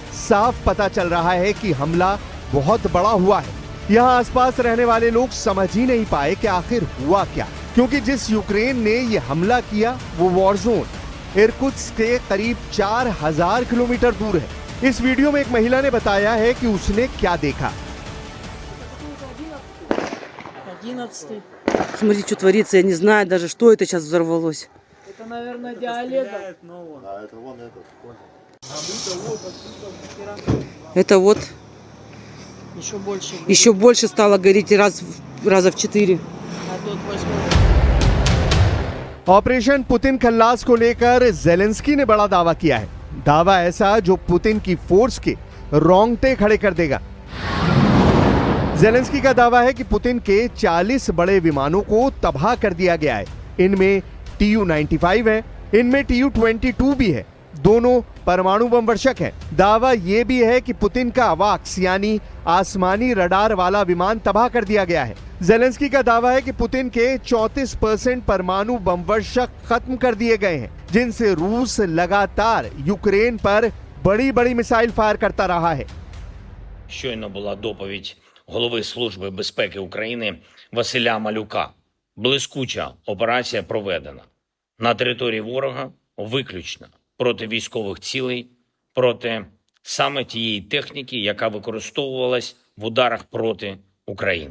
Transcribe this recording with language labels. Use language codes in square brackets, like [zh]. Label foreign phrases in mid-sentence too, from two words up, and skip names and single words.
[hi] साफ पता चल रहा है कि हमला बहुत बड़ा हुआ है। यहाँ आसपास रहने वाले लोग समझ ही नहीं पाए कि आखिर हुआ क्या, क्योंकि जिस यूक्रेन ने ये हमला किया वो [en] war zone [hi] इर्कुत्स्क के करीब 4000 किलोमीटर दूर है। इस वीडियो में एक महिला ने बताया है कि उसने क्या देखा। [ru] Смотри, что творится, я не знаю даже, что это сейчас взорвалось. Это, наверное, диалект. Это вот Еще больше стало гореть раза в 4. А тут 8. [hi] ऑपरेशन पुतिन खल्लास को लेकर जेलेंस्की ने बड़ा दावा किया है। दावा ऐसा जो पुतिन की फोर्स के रोंगटे खड़े कर देगा। जेलेंस्की का दावा है कि पुतिन के 40 बड़े विमानों को तबाह कर दिया गया है। इनमें Tu-95 है, इनमें Tu-22 भी है। दोनों परमाणु बम वर्षक हैं। दावा यह भी है कि पुतिन का अवाक्स यानी आसमानी रडार वाला विमान तबाह कर दिया गया है। जेलेंस्की का दावा है कि पुतिन के 34% परमाणु बम वर्षक खत्म कर दिए गए हैं, जिनसे रूस लगातार यूक्रेन पर बड़ी बड़ी [en] missile fire [hi] करता रहा है। [uk] Щойно була доповідь голови Служби безпеки України Василя Малюка. Блискуча операція проведена на території ворога виключно проти військових цілей, проти саме тієї техніки, яка використовувалась в ударах проти України.